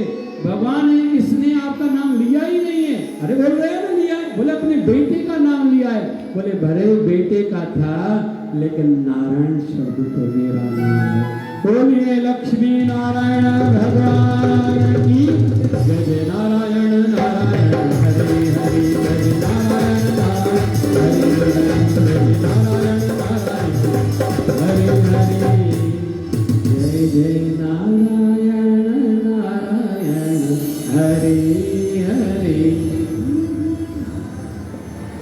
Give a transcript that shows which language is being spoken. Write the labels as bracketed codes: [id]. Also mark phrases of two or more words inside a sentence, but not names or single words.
[hi] भगवान इसने आपका नाम लिया ही नहीं है। अरे बोल रहे हैं ना लिया है। बोले अपने बेटे का नाम लिया है। बोले भरे बेटे का था लेकिन नारायण शब्द तो मेरा नाम है। बोलिए लक्ष्मी नारायण भगवान की जय। जय नारायण नारायण हरे हरे, जय नारायण नारायण हरे हरे, जय नारायण नारायण हरे हरे, जय जय नारायण नारायण हरे हरे।